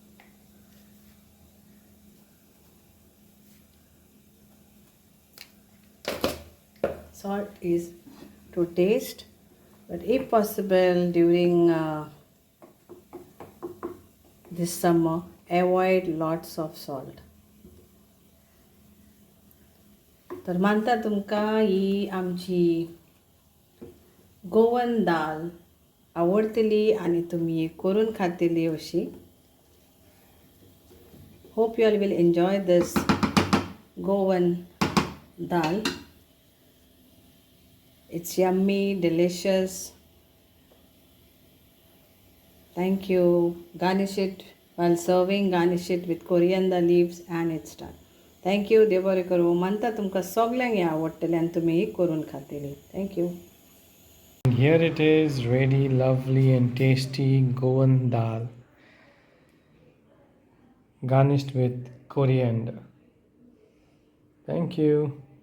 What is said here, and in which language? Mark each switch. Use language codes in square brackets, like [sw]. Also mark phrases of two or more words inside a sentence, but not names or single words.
[en] Salt is to taste, but if possible during this summer, avoid lots of salt. [kok] तर मानता तुमकां ही आमची गोवन दाल आवडतली आणि तुम्ही करून खातली अशी. [en] Hope you all will enjoy this Goan dal. It's yummy, delicious. Thank you. Garnish it while serving. Garnish it with coriander leaves and it's done. Thank you. [kok] देव बरें करूं. म्हणटा तुमकां सगळ्यांक हें आवडटलें आनी तुमी ही करून खातली. [en] Thank you. And here it is, ready, lovely and tasty Goan dal, garnished with coriander. Thank you.